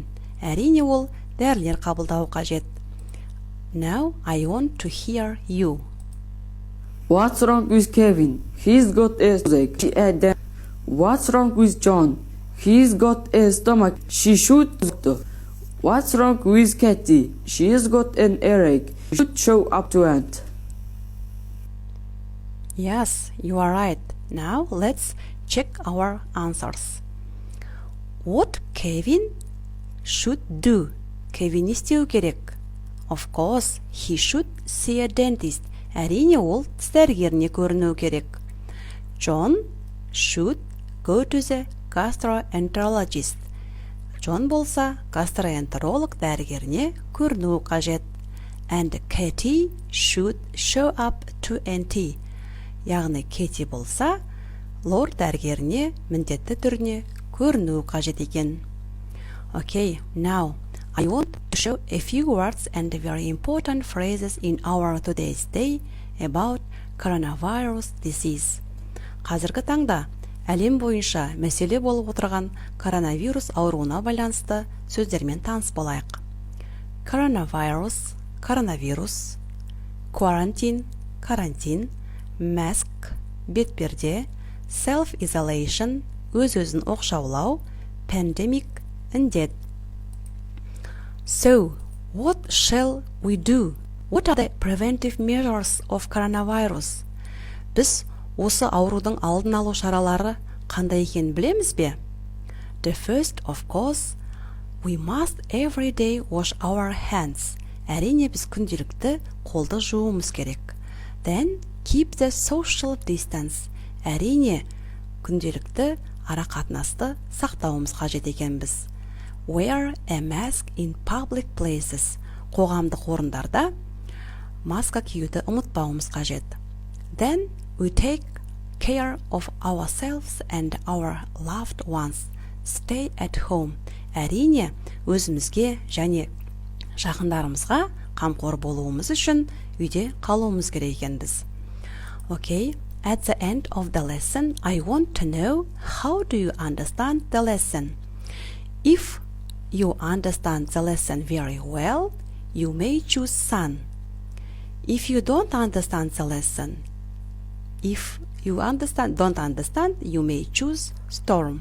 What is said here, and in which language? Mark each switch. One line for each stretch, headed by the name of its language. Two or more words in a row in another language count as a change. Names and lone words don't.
Kazakh: Әрине ол дәрілер қабылдауы қажет.
English: Now I want to hear you. What's wrong with Kevin? He's got a toothache. What's wrong with John? He's got a stomach. She should. What's wrong with Kathy? She's got an earache. She should show up to aunt. Yes, you are right. Now let's check our answers. What Kevin should do?
Kazakh: Kevin не істеу керек?
English: Of course, he should see a dentist.
Kazakh: Әрине ол тіс дәрігеріне көрінуі керек.
English: John should go to the gastroenterologist.
Kazakh: John болса гастроэнтеролог дәрігеріне көрінуі қажет.
English: And Katie should show up to NT.
Kazakh: Яғни Кети болса лор дәрігеріне міндетті түріне көрінуі қажет екен.
English: Okay, now I want to show a few words and very important phrases in our today's day about coronavirus disease.
Kazakh: Қазіргі таңда әлем бойынша мәселе болып отырған коронавирус ауруына байланысты сөздермен таныс болайық.
English: Coronavirus, коронавирус, quarantine, карантин, mask, бетперде, self-isolation,
Kazakh: өз-өзін оқшаулау,
English: pandemic, індет. So, what shall we do? What are the preventive measures of coronavirus?
Kazakh: Біз осы аурудың алдын алу шаралары қандай екенін білеміз бе?
English: The first, of course, we must every day wash our hands.
Kazakh: Әрине біз күнделікті қолды жууымыз керек.
English: Then, keep the social distance.
Kazakh: Әрине күнделікті ара қатынасты сақтауымыз қажет екенбіз.
English: Wear a mask in public places.
Kazakh: Қоғамдық орындарда маска киюді ұмытпауымыз қажет.
English: Then we take care of ourselves and our loved ones. Stay at home.
Kazakh: Әрине өзімізге және жақындарымызға қамқор болуымыз үшін үйде қалуымыз керек екенбіз.
English: Okay, at the end of the lesson, I want to know how do you understand the lesson. If you understand the lesson very well, you may choose sun. If you don't understand the lesson, if you don't understand, you may choose storm.